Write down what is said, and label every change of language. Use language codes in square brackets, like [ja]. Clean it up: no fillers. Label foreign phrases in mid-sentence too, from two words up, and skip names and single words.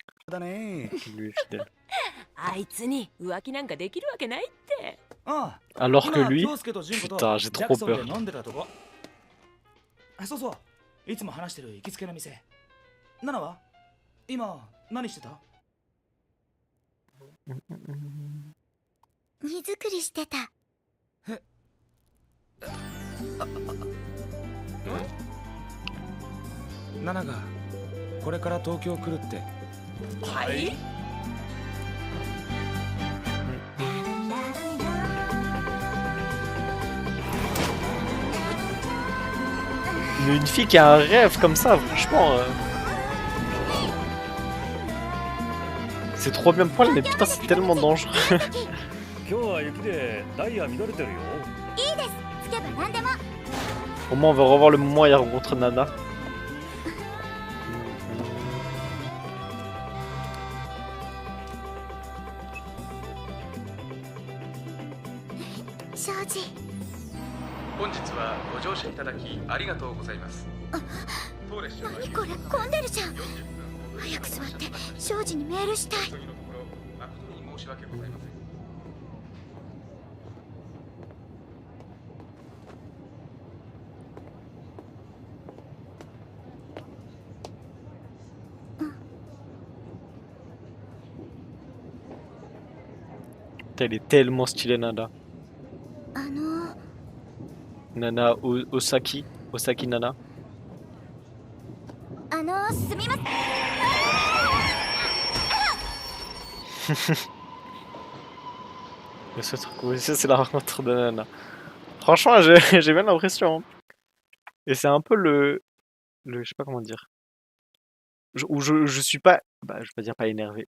[fr] Lui est fidèle. [ja] あいつに浮気なんかできるわけないって。 [fr] Alors que lui, putain, j'ai trop peur. [ja] そうそう、いつも話してる行きつけの店。ナナは今何してた？荷造りしてた。ナナがこれから東京来るって。はい。 [fr] Mais une fille qui a un rêve comme ça, franchement. C'est trop bien pour elle, mais putain, c'est tellement dangereux. Au moins, on va revoir le moment où il rencontre Nana. Shoji. [ja] 本日はご乗車いただきありがとうございます。当列車は何これ、混んでるじゃん。早く座って庄司にメールしたい。誠に申し訳ございません。 [fr] Elle est tellement stylée, Nana. Nana Osaki. Osaki Nana. [ja] すみません。 [fr] Ce truc aussi, c'est la rencontre de Nana. Franchement, j'ai bien l'impression. Et c'est un peu je sais pas comment dire. Je suis pas, bah, je vais pas dire pas énervé.